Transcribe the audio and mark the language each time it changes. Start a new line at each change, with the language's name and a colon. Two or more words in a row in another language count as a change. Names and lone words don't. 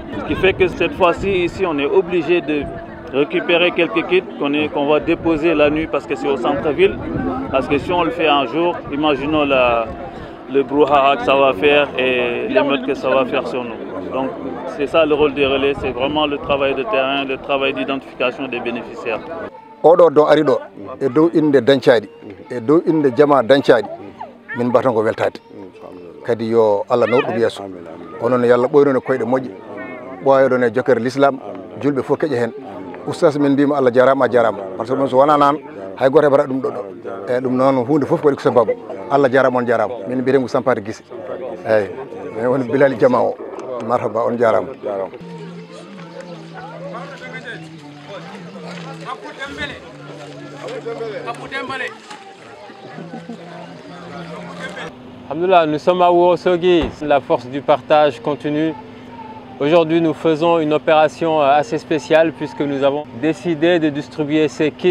French: Ce qui fait que cette fois-ci, ici, on est obligé de récupérer quelques kits qu'on va déposer la nuit parce que c'est au centre-ville. Parce que si on le fait un jour, imaginons le brouhaha que ça va faire et l'émeute que ça va faire sur nous. Donc c'est ça le rôle des relais, c'est vraiment le travail de terrain, le travail d'identification des bénéficiaires.
Fula: Oɗo don ari ɗo e dow inde Dancali e dow inde jama Dancali min mbaton ko weltade kadi yo Allah nawɗum yesso onon yalla ɓoynono koyɗe moƴƴe ɓoyaɗon e jokkere l'islam julɓe fof keƴa hen oustas min mbima Allah jarama a jarama
French: par ce que
Fula: ɗum so wona nan hay goto heɓata ɗum ɗo eyyi ɗum noon hunde foof ko waɗi ko sababu Allah jarama on jarama min mbiyetemi ko Sampate Guissé eyyi min woni Bilali Jama o marhaba on jarama.
French: Alhamdoulilah, nous sommes à Ourossogui, la force du partage continue. Aujourd'hui, nous faisons une opération assez spéciale puisque nous avons décidé de distribuer ces kits.